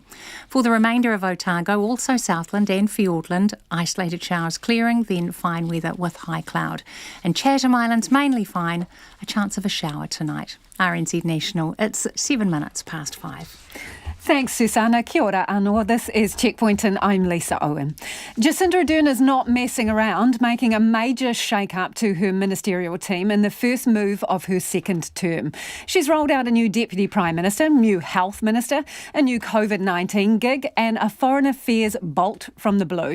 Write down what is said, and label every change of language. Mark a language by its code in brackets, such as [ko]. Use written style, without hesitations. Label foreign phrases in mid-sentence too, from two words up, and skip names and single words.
[en] For the remainder of Otago, also Southland and Fiordland, isolated showers clearing, then fine weather with high cloud. And Chatham Islands mainly fine, a chance of a shower tonight. RNZ National, it's 7 minutes past 5. Thanks, Susanna. [mi] Kia ora anō. [en] This is Checkpoint and I'm Lisa Owen. Jacinda Ardern is not messing around, making a major shake-up to her ministerial team in the first move of her second term. She's rolled out a new Deputy Prime Minister, new Health Minister, a new COVID-19 gig and a Foreign Affairs bolt from the blue.